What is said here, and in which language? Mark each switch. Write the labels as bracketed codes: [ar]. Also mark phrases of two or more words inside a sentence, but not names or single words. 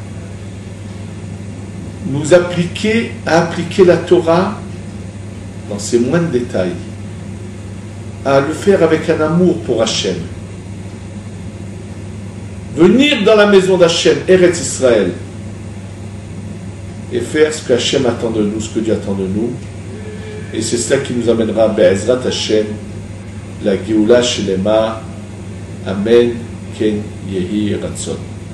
[fr] Nous appliquer la Torah dans ses moindres détails, à le faire avec un amour pour Hachem. Venir dans la maison d'Hachem, Eretz Israël, et faire ce que Hachem attend de nous, ce que Dieu attend de nous. Et c'est cela qui nous amènera à [he] בעזרת השם, [fr] la [he] גאולה שלמה. אמן כן יהי רצון.